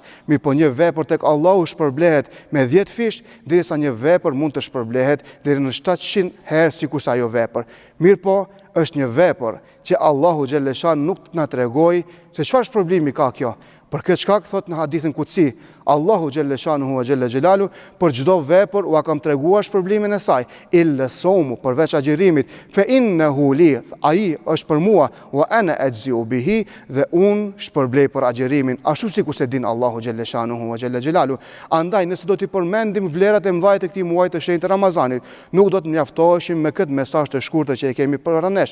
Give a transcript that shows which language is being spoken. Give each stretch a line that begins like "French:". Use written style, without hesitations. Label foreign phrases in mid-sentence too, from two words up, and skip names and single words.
Albanian: Mirë po një vepër tek Allahu shpërblehet me 10 fish, derisa një vepër mund të shpërblehet deri në 700 herë sikur sa ajo vepër. Mirë po, është një vepër që Allahu
Arabic: جل شأنه
Albanian: nuk na tregoi se çfarë shpërblimi ka kjo. Për këtë shkak thot në hadithin kutsi, Allahu
Arabic: جل شأنه وجل جلاله,
Albanian: për çdo vepër u kam treguar shpërblimin e saj,
Arabic: إلا الصوم,
Albanian: përveç agjerimit,
Arabic: فإنه لي,
Albanian: ai është për mua,
Arabic: وأنا أجزي به,
Albanian: dhe unë shpërblej për agjerimin, ashtu sikur se din Allahu
Arabic: جل شأنه وجل جلاله.
Albanian: Andaj nëse do t'i përmendim vlerat e mëdha të këtij muaji të shenjtë Ramazanit, nuk do të mjaftoheshim me këtë mesazh të shkurtër që e kemi para nesh.